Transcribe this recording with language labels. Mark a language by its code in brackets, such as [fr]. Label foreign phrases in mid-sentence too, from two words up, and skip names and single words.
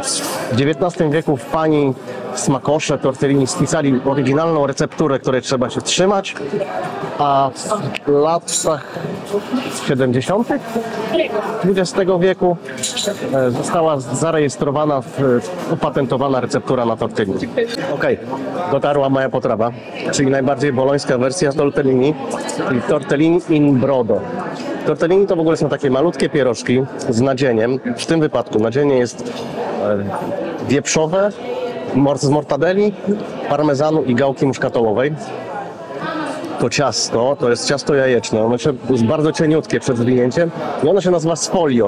[pl] W XIX wieku pani smakosze tortellini spisali oryginalną recepturę, której trzeba się trzymać, a w latach 70. XX wieku została zarejestrowana, upatentowana receptura na tortellini. Okej, dotarła moja potrawa, czyli najbardziej bolońska wersja tortellini, czyli [it] tortellini in brodo. [pl] Tortellini to w ogóle są takie malutkie pierożki z nadzieniem. W tym wypadku nadzienie jest wieprzowe, z mortadelli, parmezanu i gałki muszkatołowej. To ciasto, to jest ciasto jajeczne, ono jest bardzo cieniutkie przed zwinięciem i ono się nazywa sfoglio.